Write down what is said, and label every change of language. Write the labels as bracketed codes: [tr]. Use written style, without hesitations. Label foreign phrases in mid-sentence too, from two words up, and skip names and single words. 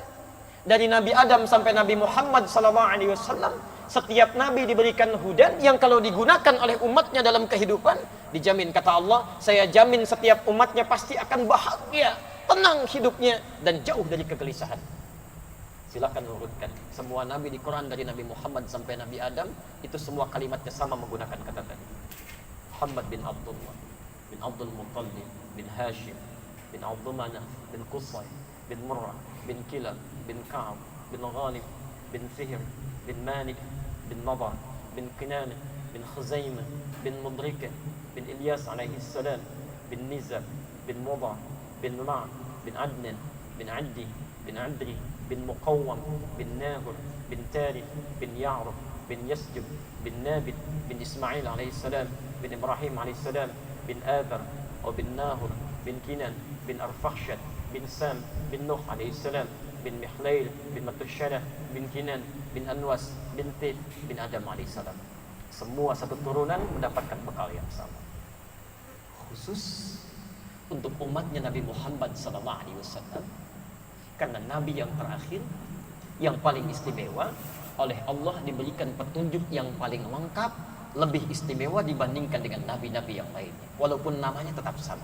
[id] Dari Nabi Adam sampai Nabi Muhammad [ar] صلى الله عليه وسلم, [id] setiap nabi diberikan hudan yang kalau digunakan oleh umatnya dalam kehidupan, dijamin kata Allah, saya jamin setiap umatnya pasti akan bahagia, tenang hidupnya, dan jauh dari kegelisahan. Silakan urutkan semua nabi di Quran dari Nabi Muhammad sampai Nabi Adam, itu semua kalimatnya sama menggunakan kata tadi. Muhammad bin Abdullah bin Abdul Muttalib bin Hashim bin Abdul Manaf bin Qusay bin Murrah bin Kilab bin Ka'ab bin Ghalib bin Fihr bin Malik bin Nadar bin Kinanah bin Khuzaimah bin Mudrikah bin Ilyas [ar] عليه السلام [id] bin Nizar bin Mudha bin Ma' bin Adnan bin Addi bin Adri bin Muqawwam bin Nahur bin Tarikh bin Ya'ruf bin Yasjub bin Nabit bin Ismail [ar] عليه السلام [id] bin Ibrahim [ar] عليه السلام [id] bin Adar atau bin Nahur bin Kinan bin Arfakhshad bin Sam bin Nuh [ar] عليه السلام [id] bin Mihlail bin Matusyarah bin Kinan bin Anwas bin Tif bin Adam alaihissalam. Semua satu turunan mendapatkan bekal yang sama, khusus untuk umatnya Nabi Muhammad [ar] صلى الله عليه وسلم, [id] karena nabi yang terakhir yang paling istimewa oleh Allah diberikan petunjuk yang paling lengkap, lebih istimewa dibandingkan dengan nabi-nabi yang lainnya, walaupun namanya tetap sama.